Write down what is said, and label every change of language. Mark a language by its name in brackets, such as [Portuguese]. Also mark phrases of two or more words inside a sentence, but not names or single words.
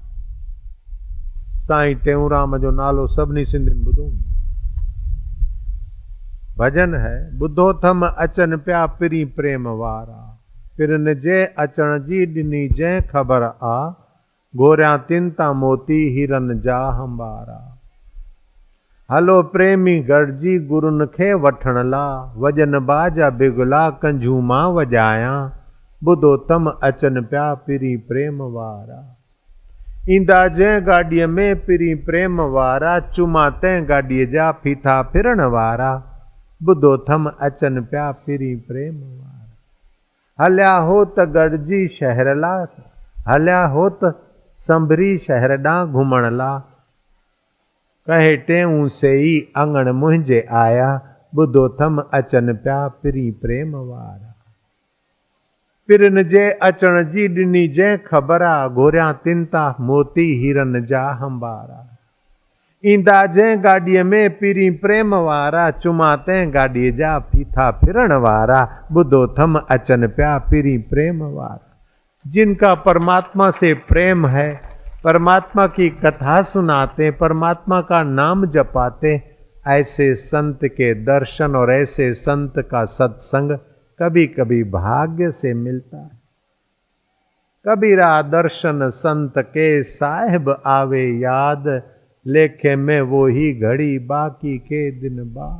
[Sindhi] साईं टेऊंराम जो नालो सभिनी सिंधियुनि ॿुधो। [Hindi] भजन है। [Sindhi] बुद्धोथम अचन प्या पिरी प्रेम वारा, पिरन जे अचण जी ॾिनी जंहिं ख़बर आ, घोरिया तिनता मोती हिरन जा हंबारा। हलो प्रेमी गॾिजी गुरुनि खे वठण ला, वॼन बाजा बिगुला कंझू मां वॼाया, बुद्धोथम अचन प्या पिरी प्रेम वारा। ईंदा जंहिं गाॾीअ में पिरी प्रेम वारा, चुमा तंहिं गाॾीअ जा फीथा फिरण वारा, बुद्धोथम अचन प्या पिरी प्रेम वारा। हलिया हो त गॾिजी शहर ला, हलिया हो त संभरी शहर ॾांहुं घुमण ला, कहे टेऊं सेई अंगण मुंहिंजे आया, बुद्धोथम अचन प्या पिरी प्रेम वारा। पिरन जे अचण जी ॾिनी जंहिं ख़बर आ, घोरिया तिनता मोती हीरन जा हंबारा। ईंदा जंहिं गाॾीअ में पिरी प्रेम वारा, चुमा तंहिं गाॾीअ जा फीथा फिरण वारा, बुद्धोथम अचन प्या पिरी प्रेम वारा। [Hindi] जिनका परमात्मा से प्रेम है, परमात्मा की कथा सुनाते, परमात्मा का नाम जपाते, ऐसे संत के दर्शन और ऐसे संत का सत्संग कभी कभी भाग्य से मिलता है। कबीरा दर्शन संत के साहिब आवे याद, लेखे में वो ही घड़ी बाकी के दिन बाद।